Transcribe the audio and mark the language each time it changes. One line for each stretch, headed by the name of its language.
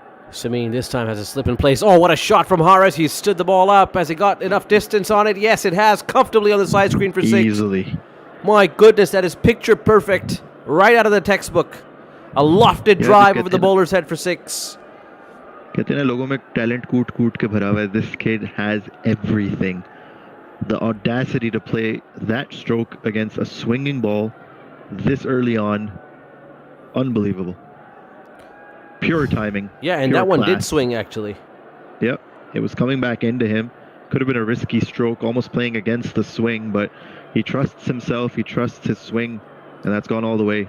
English: Sameen this time has a slip in place. Oh, what a shot from Haris. He stood the ball up. Has he got enough distance on it? Yes, it has. Comfortably on the side screen for 6. Easily. My goodness, that is picture perfect. Right out of the textbook. A lofted drive over the bowler's head for 6.
Hindi: कहते हैं लोगों में talent कूट के भरा हुआ है.
English: This kid has everything. The audacity to play that stroke against a swinging ball this early on, unbelievable. Pure timing. Yeah, and that one did swing, actually. Yep, it was coming back into him. Could have been a risky stroke, almost playing against the swing, but he trusts himself, he trusts his swing, and that's gone all the way.